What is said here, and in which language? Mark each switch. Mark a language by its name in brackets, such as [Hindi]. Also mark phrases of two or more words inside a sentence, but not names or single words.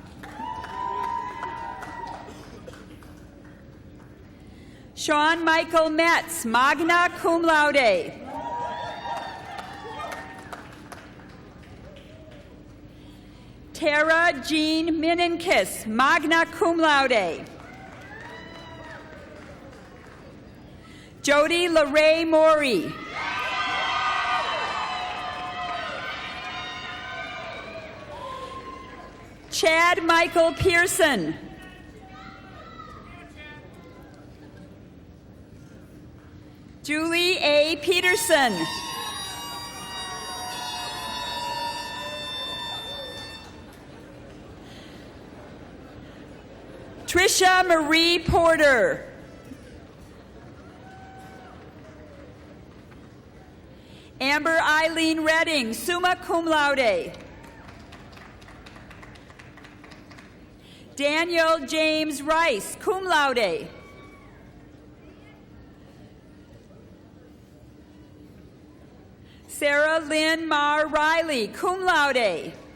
[English] Sean Michael Metz, [Latin] magna cum laude. [English] Tara Jean Mininkis, [Latin] magna cum laude. [English] Jody LaRae Maury. Chad Michael Pearson. Julie A. Peterson. Trisha Marie Porter. Amber Eileen Redding, [Latin] summa cum laude. [English] Daniel James Rice, [Latin] cum laude. [English] Sarah Lynn Mar Riley, [Latin] cum laude.